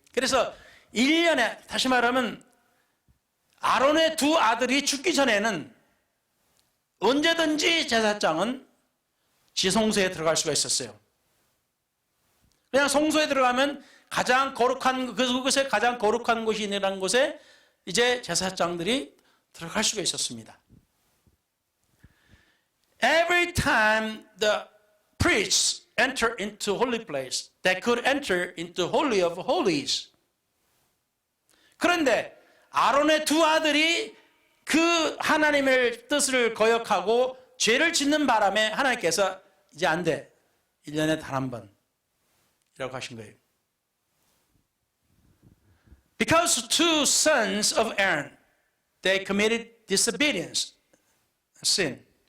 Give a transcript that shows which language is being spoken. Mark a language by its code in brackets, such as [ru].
[ko] 그래서 1년에, 다시 말하면 아론의 두 아들이 죽기 전에는 언제든지 제사장은 지성소에 들어갈 수가 있었어요. 그냥 성소에 들어가면 가장 거룩한, 그곳에 가장 거룩한 곳이라는 곳에 이제 제사장들이 들어갈 수가 있었습니다. [en] Every time the priests enter into holy place, they could enter into holy of holies. [ko] 그런데 아론의 두 아들이 그 하나님의 뜻을 거역하고 죄를 짓는 바람에 하나님께서 이제 안 돼. 1년에 단 한 번이라고 하신 거예요. [en] Because two sons of Aaron, they committed disobedience, sin.